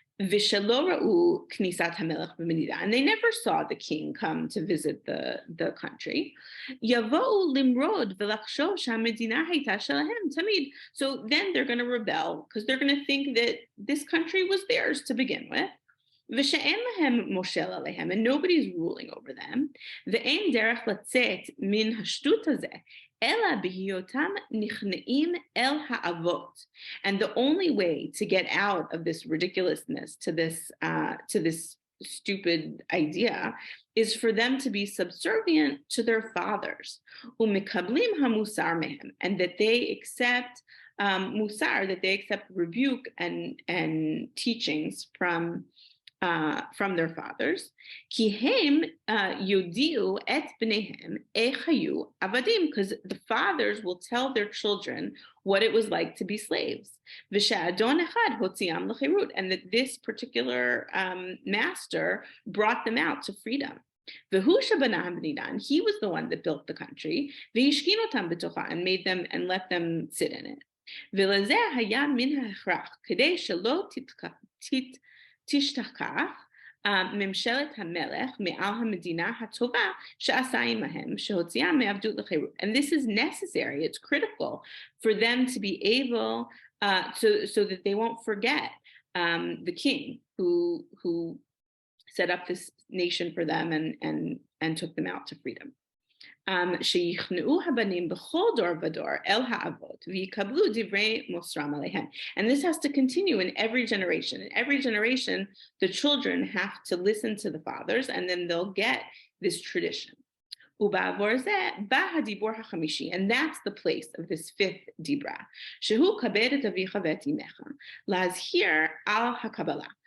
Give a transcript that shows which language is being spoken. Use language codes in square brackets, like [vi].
[he] ושלא ראו כניסת המלך במדינה, [en] and they never saw the king come to visit the country. [he] יבואו למרוד ולחשוב שהמדינה הייתה שלהם תמיד. [en] So then they're going to rebel because they're going to think that this country was theirs to begin with. [he] ושאין להם מושל עליהם, [en] and nobody's ruling over them. [he] ואין דרך לצאת מן השטות הזה, אלא בהיותם נכנעים אל האבות. [en] And the only way to get out of this ridiculousness, to this stupid idea, is for them to be subservient to their fathers. [he] ומקבלים המוסר מהם, [en] and that they accept musar, that they accept rebuke and teachings from their fathers, [he] כי הם יודיעו את בניהם איך היו עבדים, [en] because the fathers will tell their children what it was like to be slaves. [he] ושאדון אחד הוציאם לחירות, [en] and that this particular master brought them out to freedom. [he] והוא שבנה המדינה, [en] and he was the one that built the country, [he] והשכין אותם בתוכה, [en] and made them and let them sit in it. [he] ולזה היה מן ההכרח, כדי שלא תשתכח ממשלת המלך מעל המדינה הטובה שעשה עמהם, שהוציאה מעבדות לחירות. [en] And this is necessary, it's critical for them to be able, so that they won't forget the king who set up this nation for them and took them out to freedom. [he] שיכנעו הבנים בכל דור ודור אל האבות ויקבלו דברי מוסרם עליהם. [en] And this has to continue in every generation. In every generation, the children have to listen to the fathers, and then they'll get this tradition. [he] ובעבור זה בא הדיבור החמישי, [en] and that's the place of this fifth [he] דיברה, שהוא כבד את אביך ואת אמך, להזהיר על הקבלה.